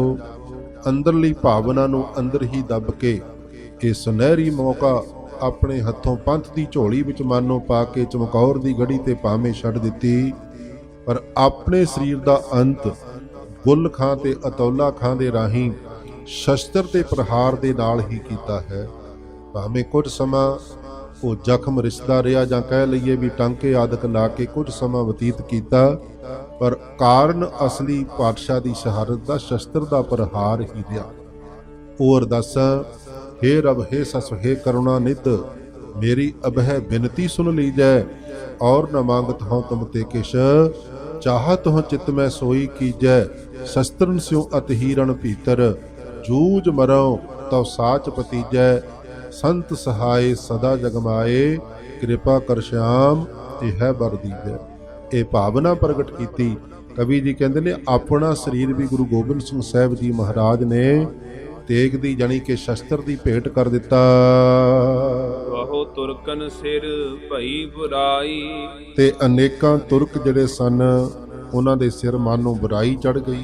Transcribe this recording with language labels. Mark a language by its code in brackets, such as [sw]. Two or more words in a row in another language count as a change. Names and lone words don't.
[pa] ਅੰਦਰਲੀ ਭਾਵਨਾ ਨੂੰ ਅੰਦਰ ਹੀ ਦੱਬ ਕੇ ਇਹ ਸੁਨਹਿਰੀ ਮੌਕਾ ਆਪਣੇ ਹੱਥੋਂ ਪੰਥ ਦੀ ਝੋਲੀ ਵਿੱਚ ਮਾਨੋ ਪਾ ਕੇ ਚਮਕੌਰ ਦੀ ਗੜੀ ਤੇ ਭਾਵੇਂ ਛੱਡ ਦਿੱਤੀ, ਪਰ ਆਪਣੇ ਸਰੀਰ ਦਾ ਅੰਤ ਗੁੱਲ ਖਾਂ ਤੇ ਅਤੌਲਾ ਖਾਂ ਦੇ ਰਾਹੀਂ ਸ਼ਸਤਰ ਤੇ ਪ੍ਰਹਾਰ ਦੇ ਨਾਲ ਹੀ ਕੀਤਾ ਹੈ। ਭਾਵੇਂ ਕੁਝ ਸਮਾਂ ਉਹ ਜ਼ਖਮ ਰਿਸ਼ਦਾ ਰਿਹਾ, ਜਾਂ ਕਹਿ ਲਈਏ ਵੀ ਟਾਂਕੇ ਆਦਿਕ ਲਾ ਕੇ ਕੁਝ ਸਮਾਂ ਬਤੀਤ ਕੀਤਾ, ਪਰ ਕਾਰਨ ਅਸਲੀ ਪਾਤਸ਼ਾਹ ਦੀ ਸ਼ਹਾਦਤ ਦਾ ਸ਼ਸਤਰ ਦਾ ਪ੍ਰਹਾਰ ਹੀ ਰਿਹਾ। ਉਹ ਅਰਦਾਸਾਂ, [bra] हे रब हे सस हे करुणा निध, मेरी अबह बिनती सुन लीजै, और न मांगत हूँ तुम ते किश, चाहत हूँ चित में सोई कीजै, शस्त्रन स्यों अतहीरण भीतर, जूझ मरो तव साच पतीजै, संत सहाय सदा जगमाए, कृपा कर श्याम यह बर दीजै। [pa] ਇਹ ਭਾਵਨਾ ਪ੍ਰਗਟ ਕੀਤੀ। ਕਵੀ ਜੀ ਕਹਿੰਦੇ ਨੇ ਆਪਣਾ ਸਰੀਰ ਵੀ ਗੁਰੂ ਗੋਬਿੰਦ ਸਿੰਘ ਸਾਹਿਬ ਜੀ ਮਹਾਰਾਜ ਨੇ ਤੇਗ ਦੀ ਜਾਣੀ ਕਿ ਸ਼ਸਤਰ ਦੀ ਭੇਟ ਕਰ ਦਿੱਤਾ। ਵਾਹੋ ਤੁਰਕਨ ਸਿਰ ਭਈ ਬੁਰਾਈ, ਤੇ ਅਨੇਕਾਂ ਤੁਰਕ ਜਿਹੜੇ ਸਨ ਉਹਨਾਂ ਦੇ ਸਿਰ ਮਾਨੋਂ ਬੁਰਾਈ ਚੜ ਗਈ।